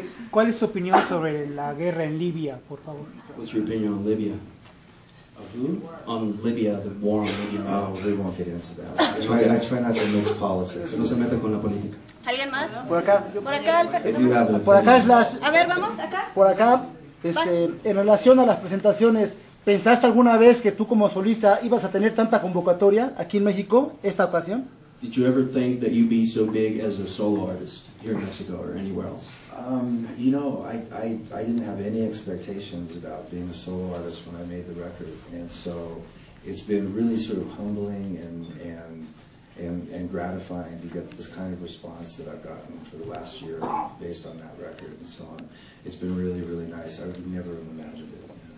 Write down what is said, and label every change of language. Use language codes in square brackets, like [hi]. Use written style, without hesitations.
[es] ¿Cuál es su opinión sobre la guerra en Libia, por favor? [en] What's your opinion on Libya? Of who? On Libya, the war on Libya. Oh, we won't get into that. I try not to mix politics. [es] No se mete con la política. ¿Alguien más? Por acá. Por acá, por acá, Slash. A ver, vamos, acá. Por acá, en relación a las presentaciones, ¿pensaste alguna vez que tú como solista ibas a tener tanta convocatoria aquí en México, esta ocasión? [en] Did you ever think that you'd be so big as a solo artist here in Mexico or anywhere else? I didn't have any expectations about being a solo artist when I made the record, and so it's been really sort of humbling and gratifying to get this kind of response that I've gotten for the last year based on that record and so on. It's been really, really nice. I would never have imagined it.